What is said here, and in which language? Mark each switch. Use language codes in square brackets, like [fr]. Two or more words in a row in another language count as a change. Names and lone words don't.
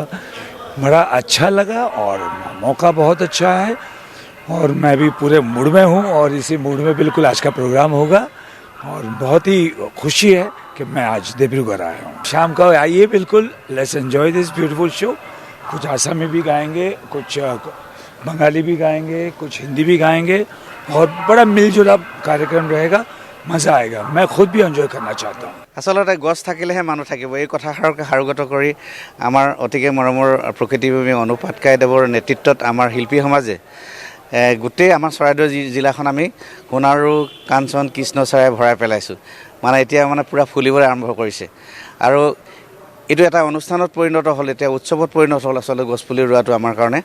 [hi] बड़ा अच्छा लगा और मौका बहुत अच्छा है और मैं भी पूरे मूड में हूँ और इसी मूड में बिल्कुल आज का प्रोग्राम होगा और बहुत ही खुशी है कि मैं आज डिब्रूगढ़ आया हूँ। शाम को आइए बिल्कुल, [en] let's enjoy this beautiful show. [hi] कुछ आसामी भी गाएंगे, कुछ बंगाली भी गाएंगे, कुछ हिंदी भी गाएंगे और बड़ा मिलजुला कार्यक्रम रहेगा, मज़ा आएगा। मैं खुद भी एंजॉय करना चाहता हूँ। [as] আচলতে গছ থাকিলেহে মানুহ থাকিব, এই কথাষাৰকে সাৰোগত কৰি আমাৰ অতিকে মৰমৰ প্ৰকৃতিপ্ৰেমী অনুপাত কাইদেৱৰ নেতৃত্বত আমাৰ শিল্পী সমাজে গোটেই আমাৰ চৰাইদেউ জিলাখন আমি সোণাৰু কাঞ্চন কৃষ্ণচূড়াৰে ভৰাই পেলাইছোঁ। মানে এতিয়া মানে পূৰা ফুলিবলৈ আৰম্ভ কৰিছে আৰু এইটো এটা অনুষ্ঠানত পৰিণত হ'ল, এতিয়া উৎসৱত পৰিণত হ'ল আচলতে গছপুলি ৰোৱাটো আমাৰ কাৰণে।